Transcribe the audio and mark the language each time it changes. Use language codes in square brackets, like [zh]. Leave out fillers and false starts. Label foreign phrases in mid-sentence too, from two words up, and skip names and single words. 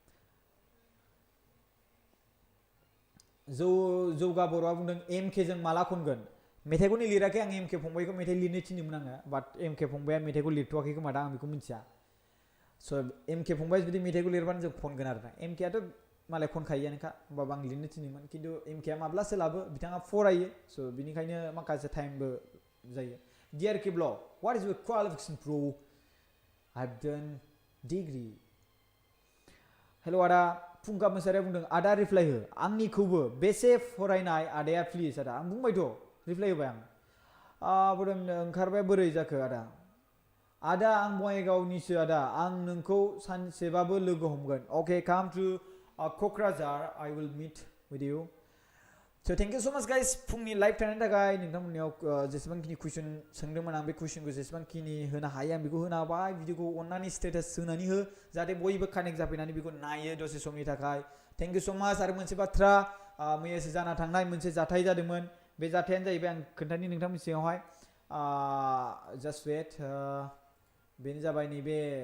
[brx] जौगा बर'आ बुंदों एमके जों माला खनगोन मेथाइखौनो लिराखै आं एमके फंबायखौ मेथाइ लिरनो थिनदोंमोन आङो बाट एमके फंबाया मेथाइखौ लिरथ'वाखै खोमा दा आं बेखौ मिथिया स' एमके फंबाया जुदि मेथाइखौ लिरबानो जों खनगोन आरोना एमकेआथ' मालाय खनखायोआनोखा होमबाबो आं लिरनो थिनदोंमोन खिन्थु एमकेआ माब्ला सोलाबो बिथाङा फरायो स' बिनिखायनो माखासे टाइमबो जायो [en] DRK blog what is your qualification bro I have done degree [brx] हेल' आदा फुंखा मोसाहारिया बुंदों आदा रिप्लाइ हो आंनिखौबो बेसे फरायनाय आदाया प्लिज आदा आं बुंबायथ' रिप्लाइ होबाय आं ओंखारबाय बोरै जाखो आदा आं बङाइगावनिसो आदा आं नोंखौ सानसेबाबो लोगो हमगोन [en] okay come to Kokrajhar I will meet with you so thank you so much guys [brx] फुंनि लाइभ थानायनि थाखाय नोंथांमोननियाव जेसेबांखिनि कुइसन सोंदोंमोन आं बे कुइसनखौ जेसेबांखिनि होनो हायो आं बेखौ होनो हाबाय भिडिअखौ अननानै स्टेटास होनानै हो जाहाथे बयबो कानेक्ट जाफैनानै बेखौ नायो दसे समनि थाखाय [en] thank you so much [brx] आरो मोनसे बाथ्रा मैयासो जाना थांनाय मोनसे जाथाय जादोंमोन बे जाथायानो जाहैबाय आं खोन्थानि नोंथांमोननि सिगाङावहाय [en] just wait [brx] बेनो जाबाय नैबे